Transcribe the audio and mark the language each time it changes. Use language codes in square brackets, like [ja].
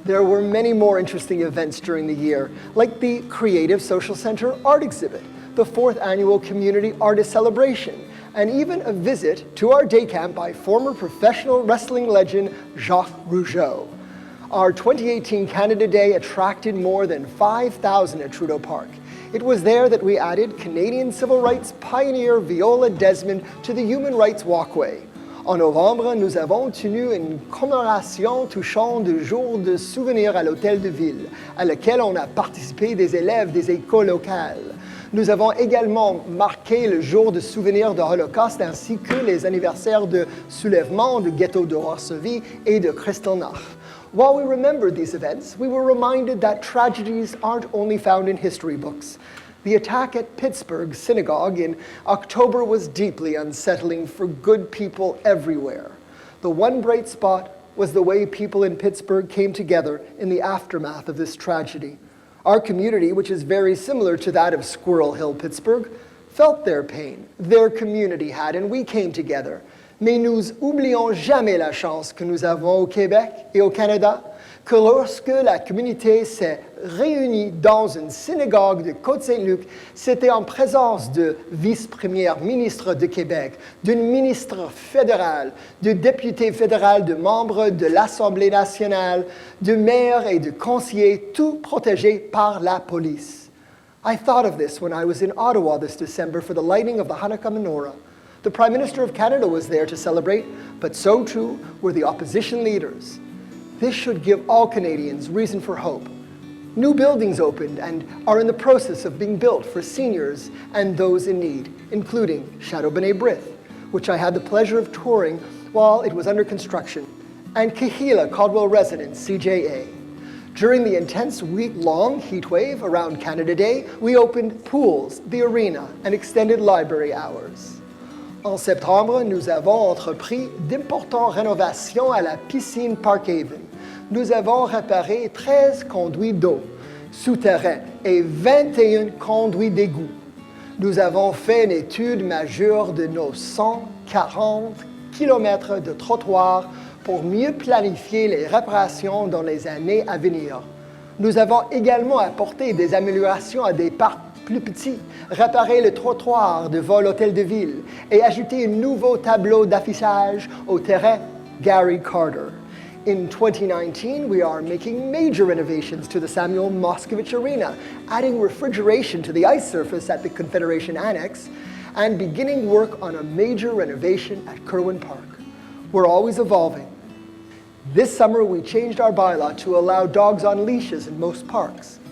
[en] There were many more interesting events during the year, like the Creative Social Center Art Exhibit, the 4th Annual Community Artist Celebration, and even a visit to our day camp by former professional wrestling legend Jacques Rougeau. Our 2018 Canada Day attracted more than 5,000 at Trudeau Park. It was there that we added Canadian civil rights pioneer Viola Desmond to the Human Rights Walkway. [fr] En novembre, nous avons tenu une commémoration touchant du jour de souvenir à l'Hôtel de Ville, à laquelle on a participé des élèves des écoles locales. Nous avons également marqué le jour de souvenir de l'Holocauste ainsi que les anniversaires de soulèvement de ghetto de Varsovie et de Kristallnacht. [en] While we remembered these events, we were reminded that tragedies aren't only found in history books. The attack at Pittsburgh Synagogue in October was deeply unsettling for good people everywhere. The one bright spot was the way people in Pittsburgh came together in the aftermath of this tragedy. Our community, which is very similar to that of Squirrel Hill, Pittsburgh, felt their pain. Their community had, and we came together. [fr] Mais nous oublions jamais la chance que nous avons au Québec et au Canada, que lorsque la communauté s'est réunie dans une synagogue de Côte Saint-Luc, c'était en présence de vice-première ministre de Québec, d'une ministre fédérale, de députés fédéraux, de membres de l'Assemblée nationale, de maires et de conseillers, tout protégés par la police. [en] I thought of this when I was in Ottawa this December for the lighting of the Hanukkah menorah. The Prime Minister of Canada was there to celebrate, but so too were the opposition leaders. This should give all Canadians reason for hope. New buildings opened and are in the process of being built for seniors and those in need, including Chateau B'nai B'rith, which I had the pleasure of touring while it was under construction, and Kahila Caldwell Residence, CJA. During the intense week-long heatwave around Canada Day, we opened pools, the arena, and extended library hours. [fr] En septembre, nous avons entrepris d'importantes rénovations à la piscine Park Haven. Nous avons réparé 13 conduits d'eau souterrains et 21 conduits d'égout. Nous avons fait une étude majeure de nos 140 kilomètres de trottoirs pour mieux planifier les réparations dans les années à venir. Nous avons également apporté des améliorations à des parcs plus petits, réparé le trottoir devant l'hôtel de ville et ajouté un nouveau tableau d'affichage au terrain Gary Carter. [en] In 2019, we are making major renovations to the Samuel Moskowitz Arena, adding refrigeration to the ice surface at the Confederation Annex, and beginning work on a major renovation at Kerwin Park. We're always evolving. This summer, we changed our bylaw to allow dogs on leashes in most parks.